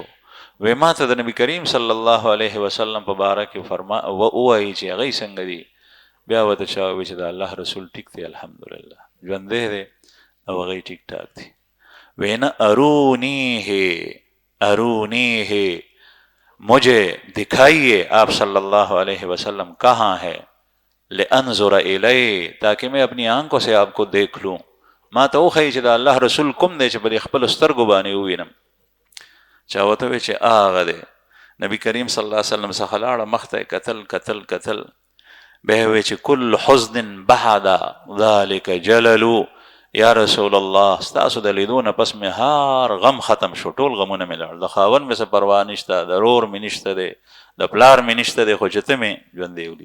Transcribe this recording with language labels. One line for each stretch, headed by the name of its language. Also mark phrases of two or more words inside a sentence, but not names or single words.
Pashto: وی ما ته د نبی کریم
Arabic: صلی الله علیه وسلم
Pashto: په باره کې ووایي چې هغوی څنګه دي. بیا ورته چا ووایي چې د الله رسول ټیک دی، الحمدلله ژوندی دی او هغوی ټیک ټاک دی.
Urdu: وی نه ارونیه مجھے دکھائیے آپ
Arabic: صلی اللہ علیہ وسلم
Urdu: کہاں ہے،
Arabic: لانظر الیہ
Urdu: تاکہ میں اپنی آنکھوں سے آپ کو دیکھ لوں.
Pashto: ما ته وښیي چې د الله رسول کوم دی چې په دې خپلو سترګو باندې ووینم. چا ورته ووایي چې هغه دی. نبی کریم
Arabic: صلی الله علیه وسلم
Pashto: څخه لاړه، مخ ته یې کتل بیا یې ووایي چې
Arabic: کل حزن بعد ذلک جللو، یا رسول الله
Pashto: ستاسو د لیدو نه پس مې هار غم ختم شو، ټول غمونه مې لاړ، د خاوند مې څه پروا نشته، د رور مې نشته دی، د پلار مې نشته دی، خو چې ته مې ژوندی ولید.